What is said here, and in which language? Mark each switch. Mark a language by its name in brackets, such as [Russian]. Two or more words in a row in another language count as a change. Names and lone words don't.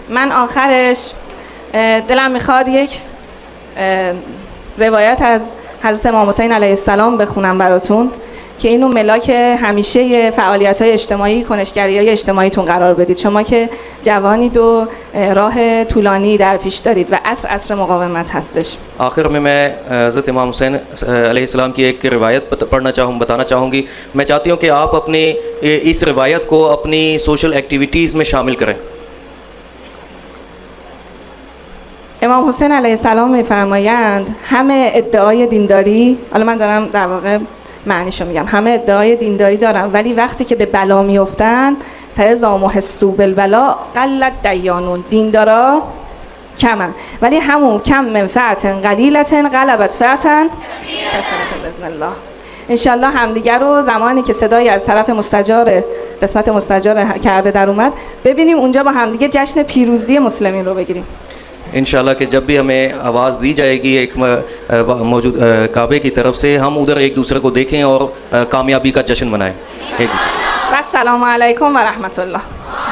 [Persian] من آخرش دلم میخواد یک روایت از حضرت امام حسین [Arabic] علیه السلام [Persian] بخونم براتون که اینو ملاک همیشه فعالیت‌های اجتماعی، کنشگری‌های اجتماعیتون قرار بدید. شما که جوانید و راه طولانی در پیش دارید و عصر مقاومت هستش. [Hindi] आखिर में मैं हज़रत इमाम हुसैन अलैहिस्सलाम की एक रिवायत बताना चाहूँगी. मैं चाहती हूँ कि आप अपनी इस रिवायत को अपनी [English] social activities [Hindi] में शामिल करें. [Persian] امام حسین [Arabic] علیه السلام [Persian] می‌فرمایند همه ادعای دینداری، حالا من دارم در واقع معنیشو میگم، همه ادعای دینداری دارن ولی وقتی که به بلا میافتند [Arabic] فاذا محسوا بالبلا قلت دیانون، [Persian] دیندارا کمن ولی همون کم [Arabic] منفعت قلیلت غلبت فعتا کثرت باذن الله. [Persian] انشالله همدیگر رو زمانی که صدایی از طرف مستجار قسمت مستجار کعبه در اومد ببینیم اونجا با همدیگه جشن پیروزی مسلمین رو بگیریم. [Hindi] इंशाल्लाह कि जब भी हमें आवाज़ दी जाएगी एक मौजूद काबे की तरफ से, हम उधर एक दूसरे को देखें और कामयाबी का जश्न मनाएं. [Arabic] السلام عليكم و رحمة الله.